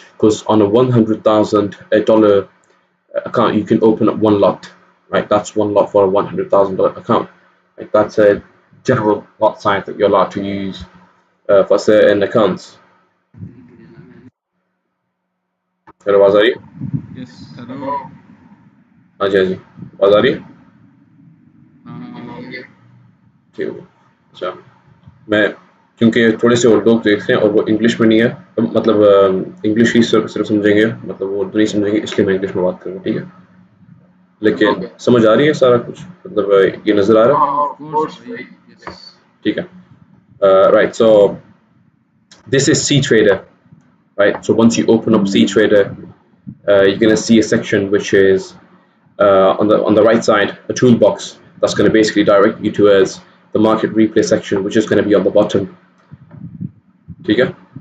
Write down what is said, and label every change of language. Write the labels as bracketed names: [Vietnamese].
[English] Because on a $100,000 account, you can open up one lot, right? That's one lot for a $100,000 account. Like that's a general lot size that you're allowed to use for certain accounts. [Hindi] Hello आवाज आ रही है? [English] Yes hello. [Hindi] हाँ जी, हाँ जी, आवाज आ रही है? हाँ ठीक है। अच्छा, मैं क्योंकि थोड़े से और लोग देख रहे हैं और वो इंग्लिश में नहीं है, मतलब इंग्लिश ही सिर्फ समझेंगे, मतलब वो उर्दू नहीं समझेंगे, इसलिए मैं इंग्लिश में बात करूँगा, ठीक है? लेकिन समझ आ रही है सारा कुछ, मतलब ये नज़र आ रहा है? [English] हाँ of course भाई yes. [Hindi] ठीक है। [English] Right, so this is C Trader, right? So once you open up C Trader, you're going to see a section which is on the right side, a toolbox that's going to basically direct you towards the market replay section, which is going to be on the bottom. Okay?